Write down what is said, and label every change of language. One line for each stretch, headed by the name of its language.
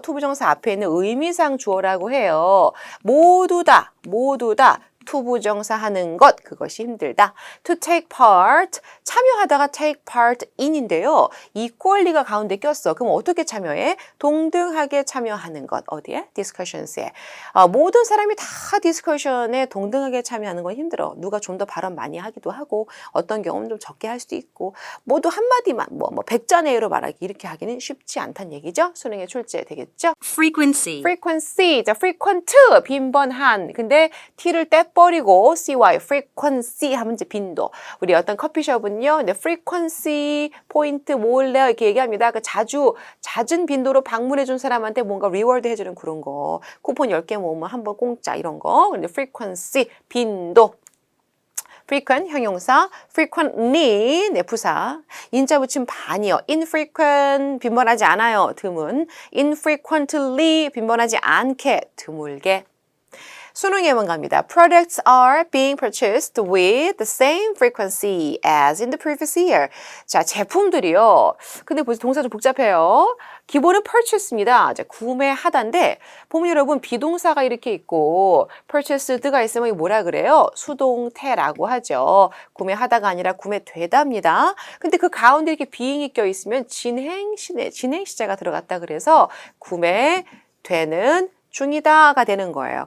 Korean: 투부정사 앞에 있는 의미상 주어라고 해요. 모두 다 투부정사 하는 것, 그것이 힘들다.
English: To take part,
Korean: 참여하다가 take part in인데요. equally가 가운데 꼈어. 그럼 어떻게 참여해? 동등하게 참여하는 것. 어디에? discussions에. 모든 사람이 다 discussion에 동등하게 참여하는 건 힘들어. 누가 좀 더 발언 많이 하기도 하고 어떤 경우는 좀 적게 할 수도 있고 모두 한마디만 뭐 백자내로 말하기 이렇게 하기는 쉽지 않다는 얘기죠. 수능에 출제되겠죠.
English: frequency,
Korean: frequency, 자, frequent, 빈번한. 근데 t를 떼버리고 cy, frequency 하면 이제 빈도. 우리 어떤 커피숍은요, 근데 frequency 포인트 몰래 이렇게 얘기합니다. 그 잦은 빈도로 방문해준 사람한테 뭔가 리워드 해주는 그런 거. 쿠폰 10개 모으면 한 번 공짜 이런 거. 근데 frequency, 빈도. frequent 형용사, frequently 네, 부사, 인자 붙임 반이요. infrequent 빈번하지 않아요. 드문. infrequently 빈번하지 않게 드물게. 수능 예문 갑니다.
English: Products are being purchased with the same frequency as in the previous year.
Korean: 자, 제품들이요. 근데 벌써 동사 좀 복잡해요. 기본은 purchase입니다. 자, 구매하다인데 보면 여러분 비동사가 이렇게 있고 purchased가 있으면 이거 뭐라 그래요? 수동태라고 하죠. 구매하다가 아니라 구매되다입니다. 근데 그 가운데 이렇게 being이 껴 있으면 진행시제가 들어갔다 그래서 구매되는 중이다가 되는 거예요.